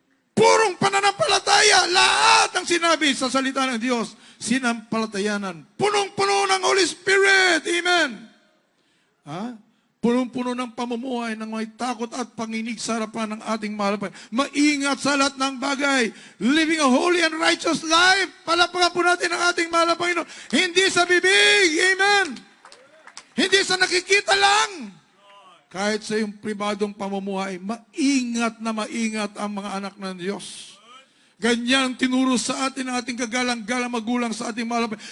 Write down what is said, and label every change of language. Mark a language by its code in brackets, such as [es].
[tl] Purong pananampalataya, lahat ng sinabi sa salita ng Diyos, sinampalatayanan. Punong-puno ng Holy Spirit, amen. Punong-puno ng pamumuhay ng may takot at panginig sa harapan ng ating mahal na Panginoon. Maingat sa lahat ng bagay. [en] Living a holy and righteous life. [tl] Palapakan po natin ang ating mahal na Panginoon. Hindi sa bibig. Amen. Hindi sa nakikita lang. Kahit sa iyong pribadong pamumuhay, maingat na maingat ang mga anak ng Diyos. Ganyan ang tinuro sa atin ang ating kagalang-galang magulang sa ating mahal na Panginoon.